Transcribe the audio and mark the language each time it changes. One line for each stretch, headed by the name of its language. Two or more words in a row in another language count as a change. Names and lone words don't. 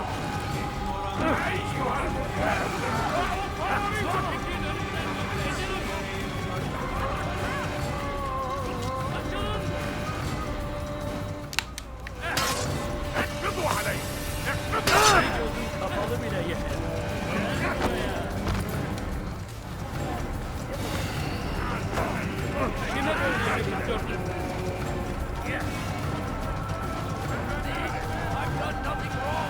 Arabic: اقبضوا علي.
Turkish: Kapalı bile yeter. Kime böyle yapıyorsun?
English: I've done nothing wrong.